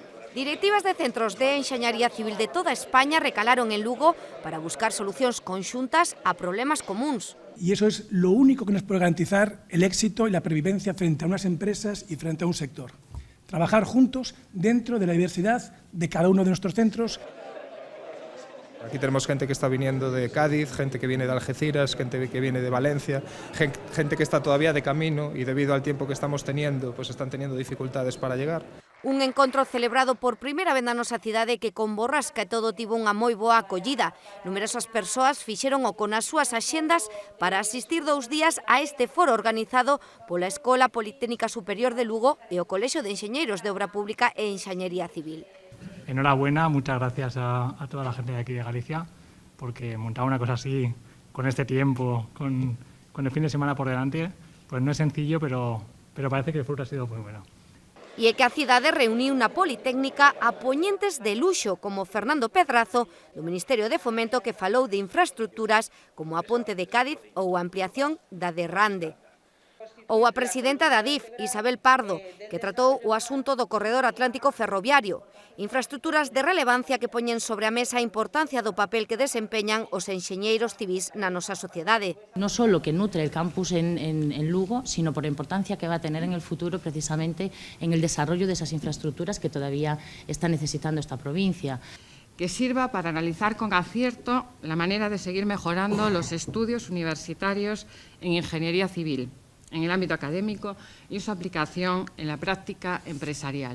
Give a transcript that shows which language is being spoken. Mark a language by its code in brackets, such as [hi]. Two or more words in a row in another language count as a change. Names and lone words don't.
[gl] Directivas de centros de enxeñaría civil de toda España recalaron en Lugo para buscar solucións conxuntas a problemas comuns. [es] Y eso es lo único que nos puede garantizar el éxito y la pervivencia frente a unas empresas y frente a un sector. Trabajar juntos dentro de la diversidad de cada uno de nuestros centros. Aquí tenemos gente que está viniendo de Cádiz, gente que viene de Algeciras, gente que viene de Valencia, gente que está todavía de camino y debido al tiempo que estamos teniendo, pues están teniendo dificultades para llegar. [gl] Un encontro celebrado por primeira vez na nosa cidade que con borrasca e todo tivo unha moi boa acollida. Numerosas persoas fixeron o con as súas axendas para asistir 2 días a este foro organizado pola Escola Politécnica Superior de Lugo e o Colexio de Enxeñeiros de Obra Pública e Enxeñería Civil. [es] Enhorabuena, muchas gracias a toda la gente de aquí de Galicia, porque montar una cosa así, con este tiempo, con el fin de semana por delante, pues no es sencillo, pero parece que el fruto ha sido muy bueno. [gl] E é que a cidade reuniu na Politécnica a poñentes de luxo como Fernando Pedrazo, do Ministerio de Fomento, que falou de infraestructuras como a Ponte de Cádiz ou a ampliación da de Rande. Ou a presidenta da DIF, Isabel Pardo, que tratou o asunto do corredor atlántico ferroviario. Infraestructuras de relevancia que poñen sobre a mesa a importancia do papel que desempeñan os enxeñeiros civís na nosa sociedade. [es] No solo que nutre el campus en Lugo, sino por la importancia que va a tener en el futuro precisamente en el desarrollo de esas infraestructuras que todavía está necesitando esta provincia. Que sirva para analizar con acierto la manera de seguir mejorando los estudios universitarios en ingeniería civil, en el ámbito académico y su aplicación en la práctica empresarial.